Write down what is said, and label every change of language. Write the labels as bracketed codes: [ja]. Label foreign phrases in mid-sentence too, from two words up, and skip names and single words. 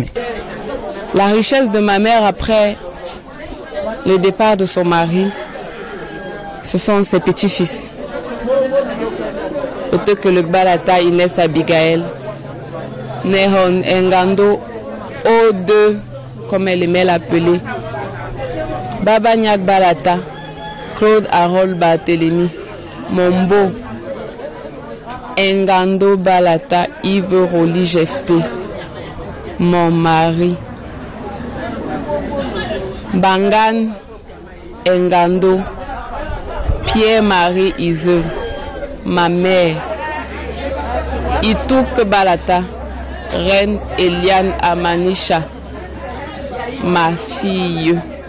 [fr] La richesse de ma mère après le départ de son mari, ce sont ses petits-fils. Autant que le Balata Inès Abigail, Nehon Engando, O2, comme elle aimait l'appeler, Baba Nyak Balata, Claude Harold Barthélemy, Mombo, Engando Balata, Yves Roli Jefté, mon mari, Bangan Engando, Pierre-Marie Iseux, ma mère, Itouk Balata, Reine Eliane Amanisha, ma fille.